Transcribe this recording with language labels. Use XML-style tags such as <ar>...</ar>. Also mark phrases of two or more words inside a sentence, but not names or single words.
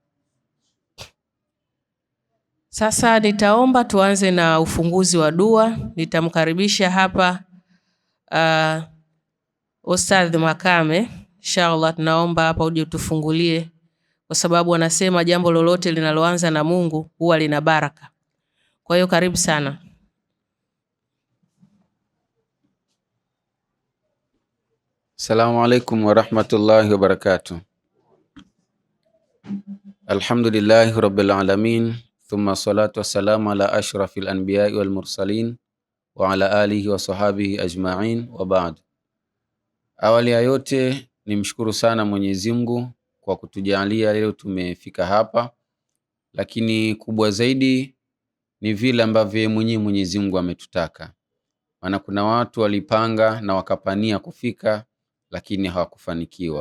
<sw>Sasa nitaomba tuanze na ufunguzi wa dua. Nitamkaribisha hapa Ustadh Makame. Inshallah tunaomba hapa uje utufungulie, kwa sababu wanasema jambo lolote linaloanza na Mungu huwa lina baraka. Kwa hiyo karibu sana.</sw> <ar>السلام عليكم ورحمة الله وبركاته. الحمد لله رب العالمين ثم الصلاة والسلام على أشرف الأنبياء والمرسلين وعلى آله وصحبه أجمعين وبعد.</ar> <sw>Awali ya yote nimshukuru sana Mwenyezi Mungu kwa kutujalia leo tumefika hapa, lakini kubwa zaidi ni vile ambavyo Mwenyezi Mungu ametutaka. Maana kuna watu walipanga na wakapania kufika lakini hawakufanikiwa.</sw>